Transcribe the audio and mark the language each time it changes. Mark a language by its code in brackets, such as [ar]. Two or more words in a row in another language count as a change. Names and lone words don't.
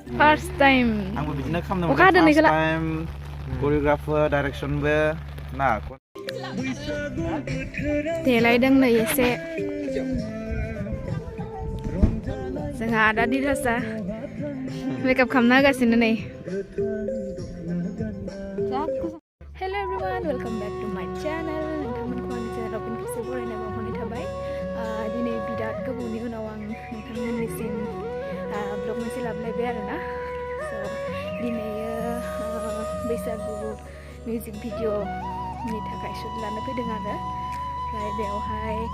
[en] first time [brx] आंबो बिदिनो खालामनो अखा हादों नै [en] first time choreographer directionबो ना [brx] देलायदों नै एसे जोंहा आदा दिरासा मेकआप खालामना होगासिनो नै [en] Hello everyone, welcome back to my channel. [brx] नोंथांमोनखौ आंनि चेनेलाव फिन खेबसे बरायनाय बावहरनाय थाबाय दिनै बिराद गोबावनि उनाव आं नोंथांमोननिसिम ब्लग मोनसे लाबोलायबाय आरोना दिनै बैसागु मिउजिक भिडिअनि थाखाय शुट लानो फैदों आरो ओमफ्राय बेवहाय